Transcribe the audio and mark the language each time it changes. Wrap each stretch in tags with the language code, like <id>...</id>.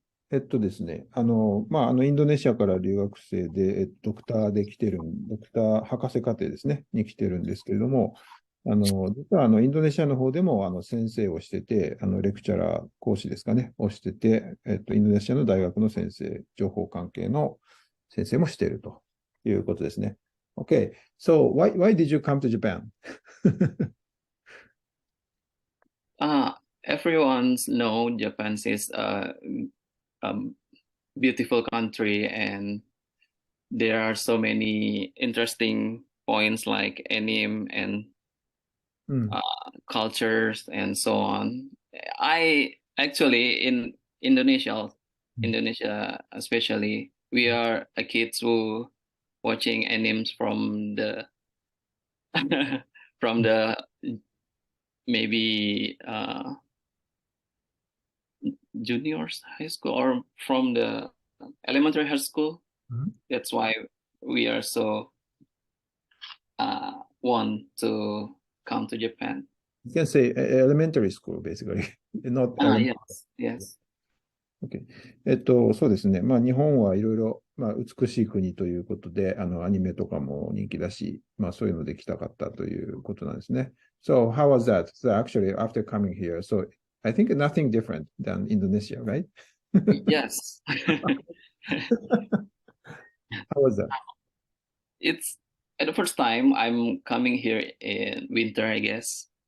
<ja>ですね、インドネシアから留学生で、ドクターで来てる、ドクター博士課程ですね、に来てるんですけれども、実はインドネシアの方でも先生をしてて、レクチャラー、講師ですかね、をしてて、インドネシアの大学の先生、情報関係の先生もしているということですね。</ja> <en>OK, so why did you come to Japan? Everyone know Japan is a beautiful country, and there are so many interesting points like anime and cultures and so on. I actually in Indonesia especially, we are a kids who watching animes from the from the maybe juniors high school or from the elementary high school. That's why we are so want to come to Japan. You can say elementary school, basically. Not elementary. Yes.</en> <ja>OK。 そうですね。日本はいろいろ、美しい国ということで、アニメとかも人気だし、そういうので来たかったということなんですね。</ja> <en>So, how was that? So, actually, after coming here, so I think nothing different than Indonesia, right? Yes. How was that? It's at the first time I'm coming here in winter, I guess.</en>